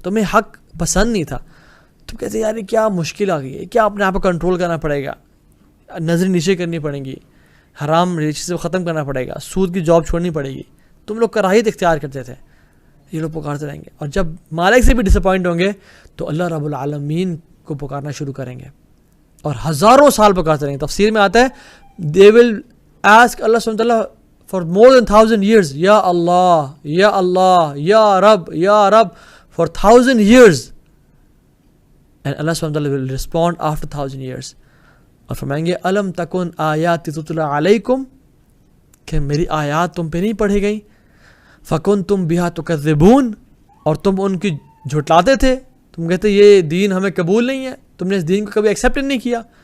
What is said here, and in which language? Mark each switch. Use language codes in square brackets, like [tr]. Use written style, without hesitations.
[ur] تمہیں حق پسند نہیں تھا. تم کہتے یار کیا مشکل آ گئی ہے, کیا اپنے آپ کو کنٹرول کرنا پڑے گا, نظر نیچے کرنی پڑیں گی, حرام چیزیں کو ختم کرنا پڑے گا, سود کی جاب چھوڑنی پڑے گی. تم لوگ کراہیت اختیار کرتے تھے. یہ لوگ پکارتے رہیں گے, اور جب مالک سے بھی ڈس اپوائنٹ ہوں گے تو اللہ رب العالمین کو پکارنا شروع کریں گے, اور ہزاروں سال پکارتے رہیں گے. تفسیر میں آتا ہے [en] they will ask Allah subhanahu wa ta'ala for more than 1000 years, [ar] یا اللہ یا اللہ یا رب [en] for 1000 years, and Allah subhanahu wa ta'ala will respond after 1000 years. [ur] اور فرمائیں گے [ar] الم تکن آیاتی تتلی علیکم, [ur] کہ میری آیات تم پہ نہیں پڑھی گئی, [ar] فکنتم بہا تکذبون, [ur] اور تم ان کی جھٹلاتے تھے. تم کہتے یہ دین ہمیں قبول نہیں ہے, تم نے اس دین کو کبھی ایکسیپٹ نہیں کیا.